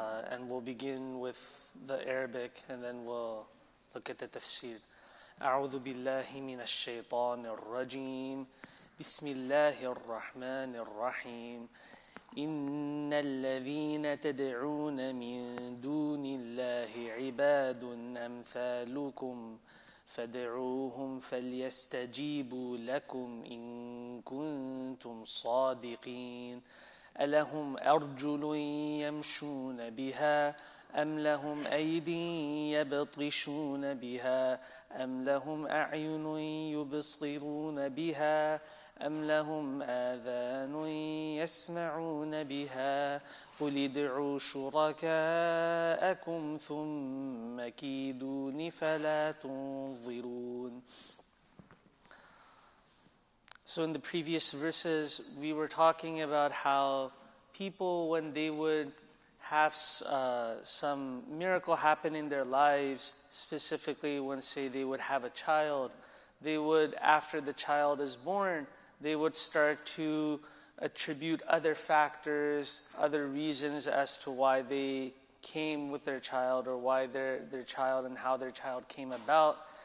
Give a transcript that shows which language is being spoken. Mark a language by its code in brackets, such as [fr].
[en] And we'll begin with the Arabic and then we'll look at the tafsir. [ar] أعوذ بالله من الشيطان الرجيم بسم الله الرحمن الرحيم إن الذين تدعون من دون الله عباد أمثالكم فادعوهم فليستجيبوا لكم إن كنتم صادقين ألهم أرجل يمشون بها أم لهم أيدي يبطشون بها أم لهم أعين يبصرون بها أم لهم آذان يسمعون بها قل ادعوا شركاءكم ثم كيدون فلا تنظرون. [en] So in the previous verses, we were talking about how people, when they would have some miracle happen in their lives, specifically when, say, they would have a child, they would, after the child is born, they would start to attribute other factors, other reasons as to why they came with their child or why their child and how their child came about.